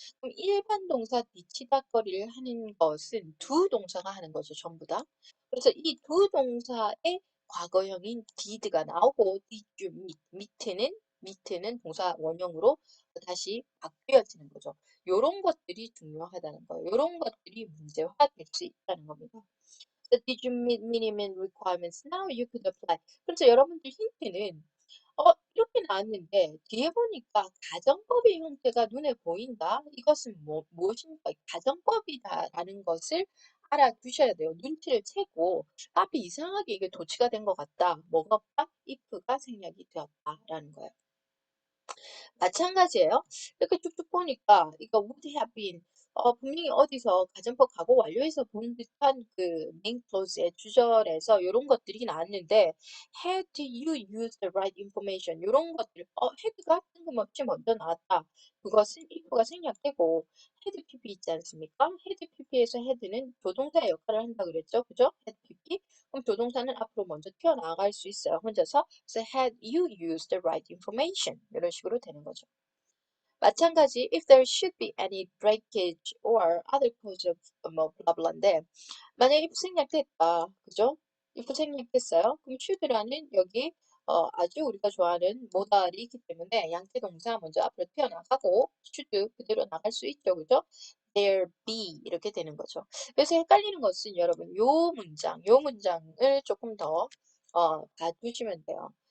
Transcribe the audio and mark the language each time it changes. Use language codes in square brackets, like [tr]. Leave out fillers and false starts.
[ko] 그럼 일반 동사 뒤치다거리를 하는 것은 두 동사가 하는 거죠. 전부 다. 그래서 이 두 동사의 과거형인 did가 나오고 did you meet는 동사 원형으로 다시 바뀌어지는 거죠. 요런 것들이 중요하다는 거예요. 요런 것들이 문제화될 수 있다는 겁니다. [en] So did you meet minimum requirements? Now you could apply. [ko] 그래서 여러분들 힌트는 이렇게 나왔는데 뒤에 보니까 가정법의 형태가 눈에 보인다. 이것은 무엇입니까? 가정법이다라는 것을 알아두셔야 돼요. 눈치를 채고 앞에 이상하게 이게 도치가 된 것 같다. 뭐가 없다? if가 생략이 되었다라는 거예요. 마찬가지예요. 이렇게 쭉쭉 보니까 이거 would have been 분명히 어디서 가정법 과거 완료해서 본 듯한 그 main clause의 주절에서 이런 것들이 나왔는데 [en] had you used the right information [ko] 이런 것들 had가 뜬금없이 먼저 나왔다. 그것은 if가 생략되고 had pp 있지 않습니까? had pp에서 had는 조동사의 역할을 한다 그랬죠. 그죠? had pp 그럼 조동사는 앞으로 먼저 튀어나갈 수 있어요. 혼자서. 그래서 [en] had you used the right information [ko] 이런 식으로 되는 거죠. 마찬가지 [en] if there should be any breakage or other cause of [ko] 뭐 블라블라인데 만약에 [en] if [ko] 생략됐다. 그죠? if 생략됐어요. 그럼 should라는 여기 아주 우리가 좋아하는 모달이 있기 때문에 양태 동사 먼저 앞으로 튀어나가고 should 그대로 나갈 수 있죠. 그죠? there be 이렇게 되는 거죠. 그래서 헷갈리는 것은 여러분 요 문장을 조금 더 봐두시면 돼요.